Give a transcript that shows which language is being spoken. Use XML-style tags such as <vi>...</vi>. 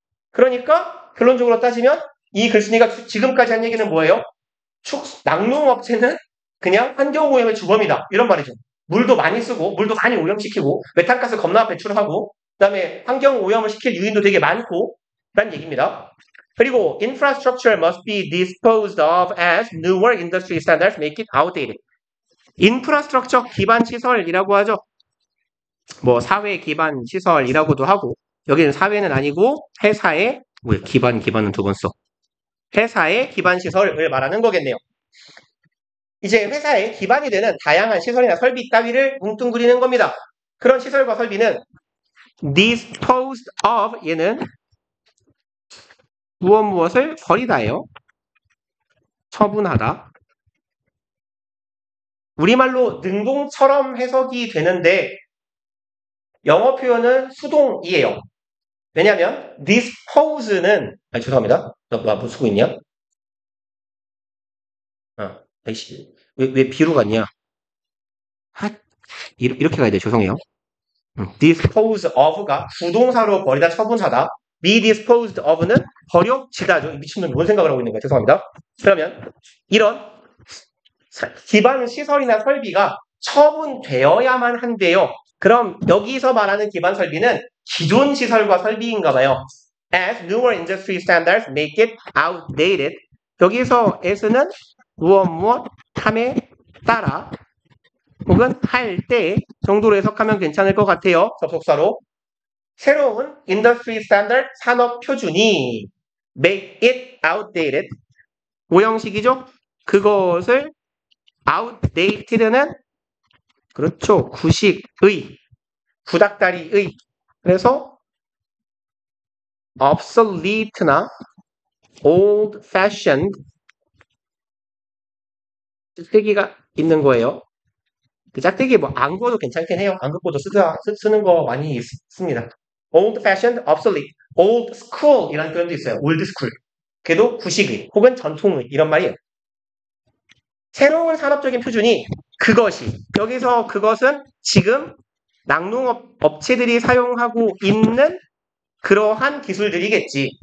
<ko>그러니까 결론적으로 따지면 이 글쓴이가 지금까지 한 얘기는 뭐예요? 낙농업체는 그냥 환경오염의 주범이다. 이런 말이죠. 물도 많이 쓰고 물도 많이 오염시키고 메탄가스 겁나 배출하고 그다음에 환경오염을 시킬 유인도 되게 많고 라는 얘기입니다.</ko> <en>그리고 infrastructure must be disposed of as newer industry standards make it outdated.</en> <ko>인프라스트럭처 기반 시설이라고 하죠. 뭐 사회 기반 시설이라고도 하고 여기는 사회는 아니고 회사의 기반은 두 번 써. 회사의 기반 시설을 말하는 거겠네요. 이제 회사의 기반이 되는 다양한 시설이나 설비 따위를 뭉뚱그리는 겁니다. 그런 시설과 설비는 disposed of, 얘는 무엇을 버리다예요. 처분하다. 우리말로 능동처럼 해석이 되는데 영어 표현은 수동이에요. 왜냐하면 dispose는 죄송합니다. 뭐 쓰고 있냐? 왜 B로 갔냐? 이렇게 가야 돼. 죄송해요. dispose of가 부동사로 버리다 처분하다. be disposed of는 버려지다죠. 미친놈이 뭔 생각을 하고 있는 거야. 죄송합니다. 그러면 이런 기반 시설이나 설비가 처분되어야만 한데요. 그럼 여기서 말하는 기반 설비는 기존 시설과 설비인가 봐요.</ko> <en>As newer industry standards make it outdated.</en> <ko>여기서 as는 무엇 함에 따라 혹은 할 때 정도로 해석하면 괜찮을 것 같아요. 접속사로. 새로운</ko> <en>industry standard</en> <ko>산업 표준이</ko> <en>make it outdated.</en> <ko>오형식이죠. 그것을 outdated는 그렇죠. 구식의, 구닥다리의. 그래서 obsolete나 old-fashioned 짝대기가 있는 거예요. 그 짝대기 뭐 안 그어도 괜찮긴 해요. 안 긋고도 쓰는 거 많이 씁니다. old-fashioned, obsolete, old school 이라는 표현도 있어요. old school. 그래도 구식의 혹은 전통의 이런 말이에요. 새로운 산업적인 표준이 그것이, 여기서 그것은 지금 낙농업 업체들이 사용하고 있는 그러한 기술들이겠지.</ko>